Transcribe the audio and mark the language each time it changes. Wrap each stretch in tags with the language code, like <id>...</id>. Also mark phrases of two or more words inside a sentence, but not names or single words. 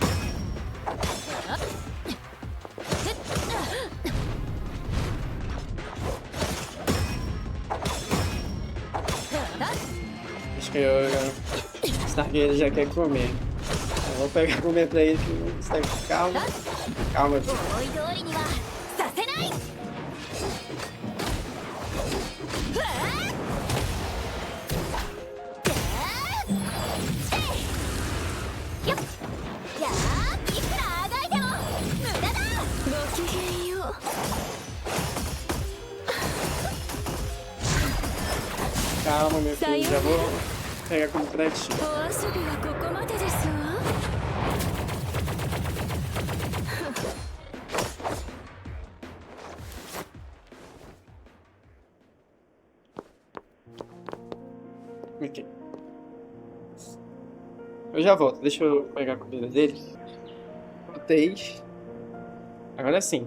<pt>Acho que o Stargate já quer comer. Eu vou pegar comer pra ele. Calma. Calma.</pt> <ja>思い通りにはさせない。よっ。やー、いくらあがいても無駄だ。ごきげんよう。</ja> <pt>Calma, meu filho. Já vou pegar como pra ti.</pt> <ja>お遊びはここまでですわ。</ja> <pt>Tá Ok. Eu já volto, deixa eu pegar a comida dele. Voltei. Agora sim.</pt>